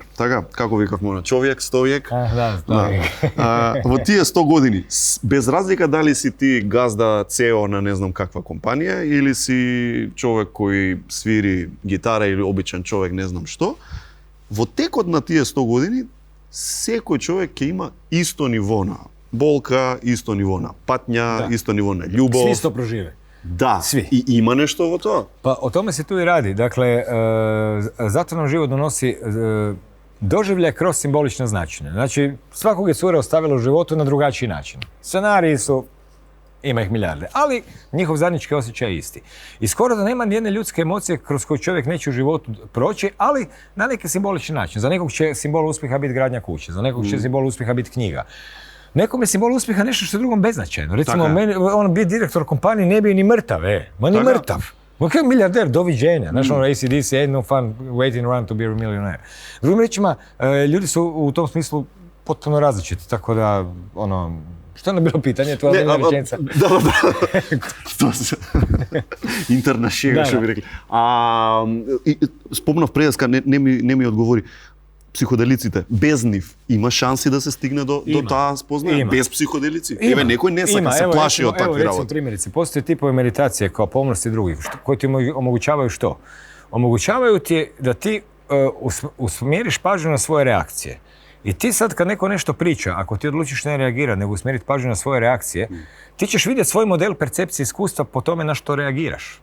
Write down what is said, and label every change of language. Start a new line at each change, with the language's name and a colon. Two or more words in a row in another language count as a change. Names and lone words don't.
Macedonian: Така, како викавме на човек, 100 век. Во тие 100 години, без разлика дали си ти газда CEO на не знам каква компанија или си човек кој свири гитара или обичен човек не знам што, во текот на тие 100 години секој човек ќе има исто ниво на болка, исто ниво на патња, исто ниво на љубов.
Serbian: Сви исто проживе.
Croatian: Da, svi. I ima nešto o to? Pa o tome se tu i radi. Dakle, zato nam život donosi doživljaj kroz simbolično značenje. Znači, svakog je cura ostavila u životu na drugačiji način. Scenariji su, ima ih milijarde, ali njihov zajednički osjećaj je isti. I skoro da nema nijedne ljudske emocije kroz koju čovjek neće u životu proći, ali na neki simbolični način. Za nekog će simbol uspjeha biti gradnja kuće, za nekog će simbol uspjeha biti knjiga. Nekom je simbol uspjeha nešto što je drugom beznačajno. Recimo, meni, on biti direktor kompanije ne bi ni mrtav, ma ni mrtav. Ok, milijarder, doviđenja. Znaš, ono, ACDC,
English: ain't no fun waiting around to be a millionaire.
Croatian: Drugim rečima, ljudi su u tom smislu potpuno različiti, tako da, ono, što je ono bilo pitanje, to je jedna rečenica. Da. Interna šega, što bi rekli.
Macedonian: Спомнав преска, не ми одговори. Психоделиците, без нив има шанси да се стигне до таа спознаја? Без психоделици? Еве, некој не сака, се плаши од такви работи.
Croatian: Recimo primjerice, postoje tipovi meditacije kao pomnost i drugih, koji ti omogućavaju što? Omogućavaju ti da ti usmjeriš pažnju na svoje reakcije. I ti sad kad neko nešto priča, ako ti odlučiš ne reagirati, nego usmjeriti pažnju na svoje reakcije, ti ćeš vidjeti svoj model percepcije iskustva po tome na što reagiraš.